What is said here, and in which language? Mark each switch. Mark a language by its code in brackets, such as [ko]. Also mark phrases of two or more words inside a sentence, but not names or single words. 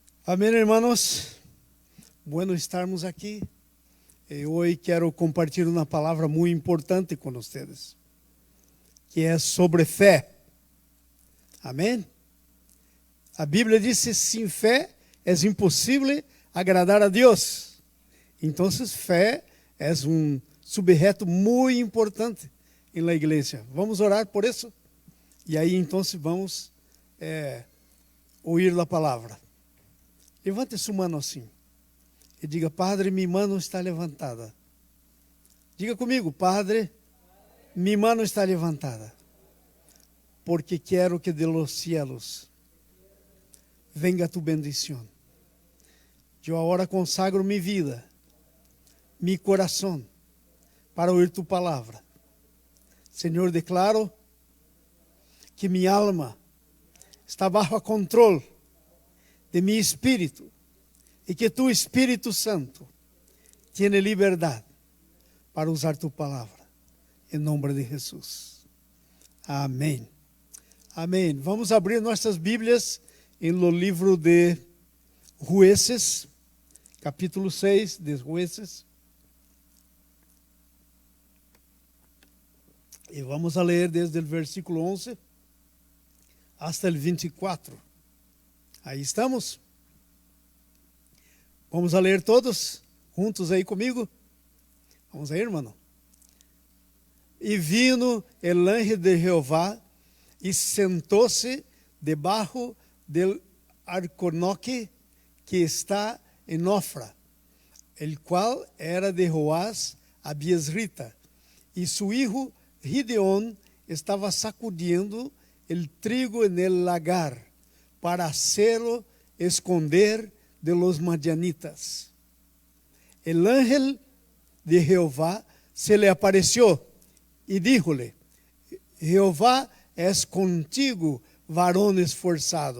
[pt] Amém, hermanos. Bueno estarmos aqui. Hoje quero compartilhar uma palavra muito importante com vocês, que é sobre fé. Amém? A Bíblia diz que sem fé é impossível agradar a Deus. Então, fé é subjeto muito importante na igreja. Vamos orar por isso? E aí, então, vamos ouvir a palavra. Levante sua mão assim e diga: Padre, minha mão está levantada. Diga comigo: Padre, minha mão está levantada, porque quero que [es] de los cielos venga tu [pt] bendição. Eu agora consagro minha vida, meu coração, para ouvir tu palavra. Senhor, declaro que minha alma está bajo a controle de mi espírito, e que tu Espírito Santo tiene liberdade para usar tu palavra, em nome de Jesus. Amém. Amém. Vamos abrir nossas Bíblias no livro de Jueces, capítulo 6 de Jueces. E vamos a ler desde o versículo 11 hasta o 24. Aí estamos? Vamos a ler todos juntos aí comigo? Vamos aí, irmão? [es] E vino el ángel de Jehová [pt] e sentou-se debaixo [es] del arconoque [pt] que está em [es] Ofra, el qual era de Joás a Biesrita, e su hijo Gideón [pt] estava sacudindo [es] el trigo en el lagar, para hacerlo esconder de los madianitas. El ángel de Jehová se le apareció y díjole: Jehová es contigo, varón esforzado.